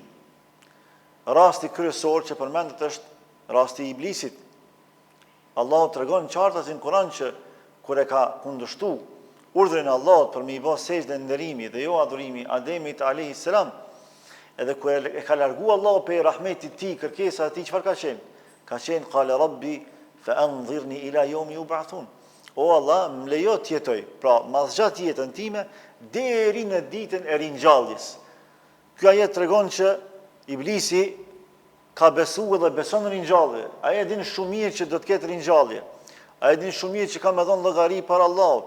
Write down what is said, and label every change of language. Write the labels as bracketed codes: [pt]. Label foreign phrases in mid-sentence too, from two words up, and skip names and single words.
[sq] Rasti kryesor që përmendet është rasti i Iblisit. Allahu tregon qartë në Kur'an që kur e ka kundërshtuar urdhrin e Allahut për me i bë sejdë nderimi dhe jo adhurimi Ademit [ar] عليه السلام, [sq] edhe kur e ka larguar Allahu pe rahmetit tij, kërkesa e tij, çfarë ka qenë? Ka qenë [ar] قال رب فأنظرني إلى يوم يبعثون. [sq] O Allah, më lejo të jetoj, pra ma zgjat jetën time deri në ditën e ringjalljes. Ky ajet tregon që Iblisi ka besuar dhe beson në ringjallje. Ai e din shumë mirë që do të ketë ringjallje. Ai e din shumë mirë që ka me dhënë llogari para Allahut.